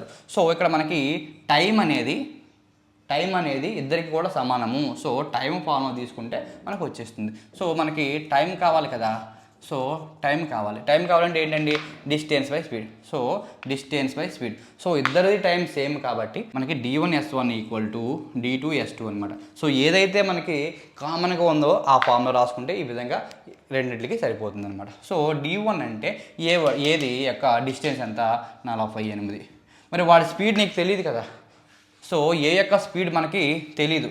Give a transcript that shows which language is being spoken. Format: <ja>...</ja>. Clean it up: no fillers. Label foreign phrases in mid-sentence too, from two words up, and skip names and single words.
<te>సో ఇక్కడ మనకి టైం అనేది ఇద్దరికి కూడా సమానము.</te> <en>so time formula</en> <te>తీసుకుంటే మనకు వచ్చేస్తుంది. సో మనకి టైం కావాలి కదా,</te> <en>so time</en> <te>కావాలంటే ఏంటండి,</te> <en>distance by speed. so distance by speed.</en> <te>సో ఇద్దరిది</te> <en>time same</en> <te>కాబట్టి మనకి d1s1 = d2s2 అనమాట. సో ఏదైతే మనకి కామన్గా ఉందో ఆ ఫార్ములా రాసుకుంటే ఈ విధంగా రెండింటికి సరిపోతుంది అనమాట. సో d1 అంటే ఏది యొక్క డిస్టెన్స్ ఎంత, 48. మరి వాడి స్పీడ్ నీకు తెలియదు కదా, సో ఏ యొక్క స్పీడ్ మనకి తెలీదు.</te>